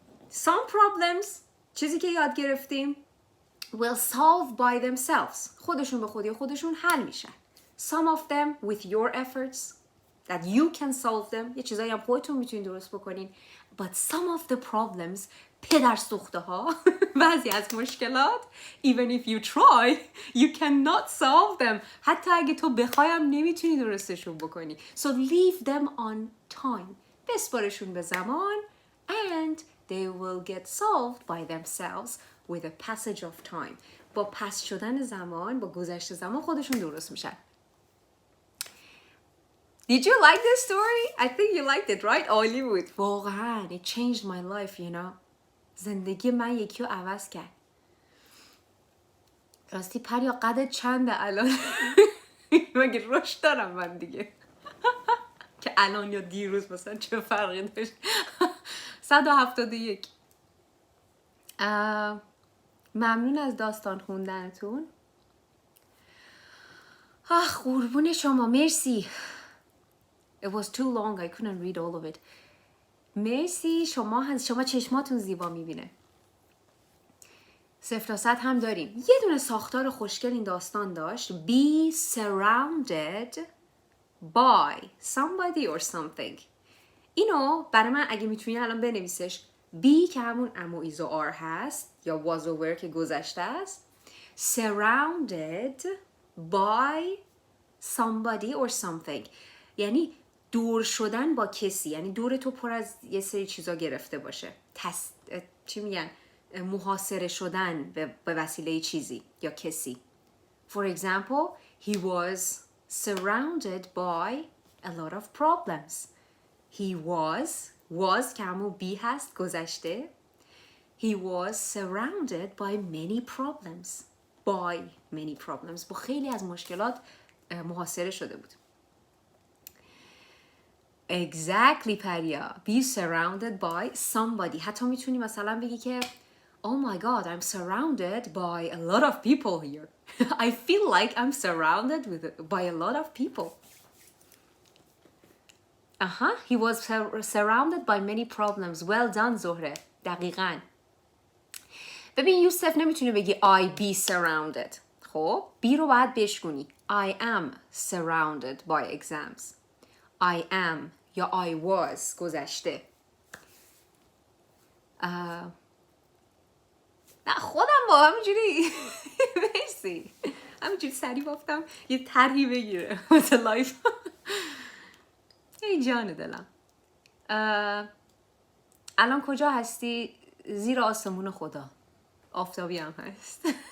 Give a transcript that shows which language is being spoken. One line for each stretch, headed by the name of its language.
English: Some problems,
Persian: چیزی که یاد گرفتیم,
English: will solve by themselves.
Persian: خودشون به خودی خودشون حل میشن.
English: Some of them with your efforts that you can solve them.
Persian: یه چیزایی هم خودتون میتونید درست بکنین.
English: But some of the problems,
Persian: پدر سوخته ها, بعضی از مشکلات,
English: even if you try, you cannot solve them.
Persian: حتی اگه تو بخوایم نمیتونی درستشون بکنی.
English: So leave them on time.
Persian: بسپارشون به زمان
English: and they will get solved by themselves with a passage of time.
Persian: با پس شدن زمان، با گذشت زمان خودشون درست میشن.
English: Did you like this story? I think you liked it, right?
Persian: عالی بود. واقعا
English: it changed my life, you know.
Persian: زندگی من یکی رو عوض کرد. راستی پریا قدت چنده الان؟ مگه رشد دارم من دیگه. که الان یا دیروز مثلا چه فرقی داشت. 171. ممنون از داستان خوندنتون. قربون شما. مرسی.
English: It was too long. I couldn't read all of it.
Persian: مرسی. شما چشماتون زیبا میبینه. 0 تا 100 هم داریم. یه دونه ساختار خوشگل این داستان داشت.
English: Be surrounded by somebody or something.
Persian: اینو برای من اگه میتونی الان بنویسش. Be که همون ام و ایز و آر هست یا was و were که گذشته است.
English: Surrounded by somebody or something.
Persian: یعنی دور شدن با کسی. یعنی دور تو پر از یه سری چیزا گرفته باشه. چی میگن؟ محاصره شدن به وسیله چیزی یا کسی.
English: For example, he was surrounded by a lot of problems. He was
Persian: که همون be هست گذشته.
English: He was surrounded by many problems. By many problems.
Persian: با خیلی از مشکلات محاصره شده بود.
English: Exactly پریا. Be surrounded by somebody.
Persian: حتی میتونی مثلا بگی که
English: Oh my God, I'm surrounded by a lot of people here. I feel like I'm surrounded by a lot of people. He was surrounded by many problems. Well done, زهره.
Persian: دقیقاً. ببین یوسف نمیتونی بگی
English: I be surrounded.
Persian: خب be رو باید بشکنی.
English: I am surrounded by exams. I am
Persian: یا
English: I was
Persian: گذشته. نه خودم با همینجوری مرسی همینجوری سریع بافتم یه طرحی بگیره مثل لایف. ای جان دلم. الان کجا هستی؟ زیر آسمون خدا. آفتابی هم هست.